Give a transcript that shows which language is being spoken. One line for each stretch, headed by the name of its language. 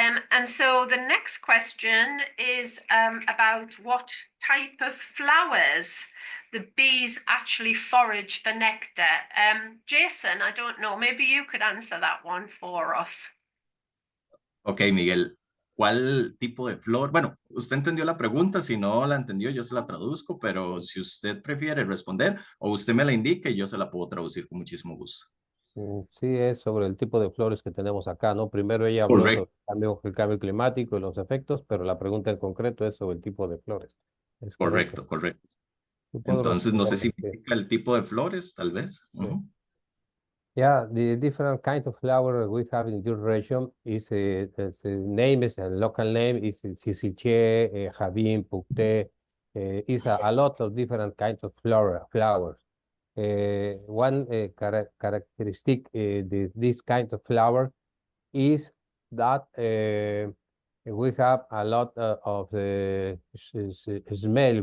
English: And so the next question is about what type of flowers the bees actually forage for nectar. Jason, I don't know, maybe you could answer that one for us.
Spanish: Ok, Miguel, ¿cuál tipo de flor? Bueno, usted entendió la pregunta, si no la entendió yo se la traduzco, pero si usted prefiere responder o usted me la indique, yo se la puedo traducir con muchísimo gusto. Sí, es sobre el tipo de flores que tenemos acá, ¿no? Primero ella habló Correcto. sobre el cambio climático y los efectos, pero la pregunta en concreto es sobre el tipo de flores. ¿Es Correcto, correcto. Yo puedo Entonces, no sé si responderle, sí. indica el tipo de flores, tal vez. Ujú.
English: Yeah, the different kinds of flower we have in your region is name is a local name is Sisiche, Javin, Pucté, is a lot of different kinds of flowers. One characteristic this kind of flower is that we have a lot of the smell.